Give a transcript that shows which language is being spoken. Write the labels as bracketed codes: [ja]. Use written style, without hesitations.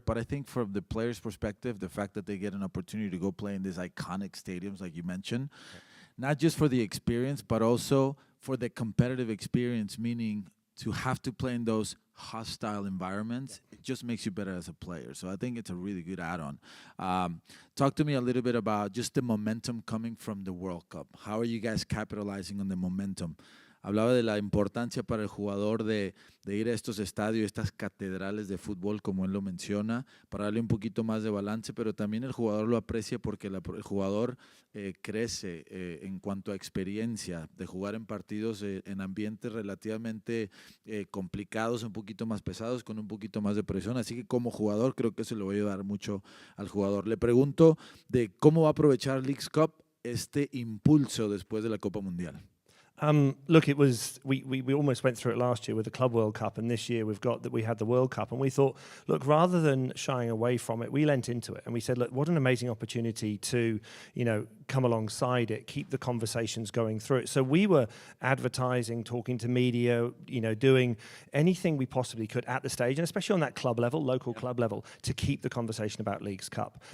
[en] But I think from the players' perspective, the fact that they get an opportunity to go play in these iconic stadiums, like you mentioned, not just for the experience, but also for the competitive experience, meaning to have to play in those hostile environments, it just makes you better as a player. So I think it's a really good add-on. Talk to me a little bit about just the momentum coming from the World Cup. How are you guys capitalizing on the momentum? [es] Hablaba de la importancia para el jugador de ir a estos estadios, estas catedrales de fútbol, como él lo menciona, para darle un poquito más de balance, pero también el jugador lo aprecia porque el jugador crece en cuanto a experiencia de jugar en partidos en ambientes relativamente complicados, un poquito más pesados, con un poquito más de presión. Así que como jugador creo que eso le va a ayudar mucho al jugador. Le pregunto de cómo va a aprovechar Leagues Cup este impulso después de la Copa Mundial. [en] Look, it was we almost went through it last year with the Club World Cup, and this year we had the World Cup, and we thought, look, rather than shying away from it, we lent into it, and we said, look, what an amazing opportunity to come alongside it, keep the conversations going through it. So we were advertising, talking to media, doing anything we possibly could at the stage, and especially on that club level, local club level, to keep the conversation about Leagues Cup.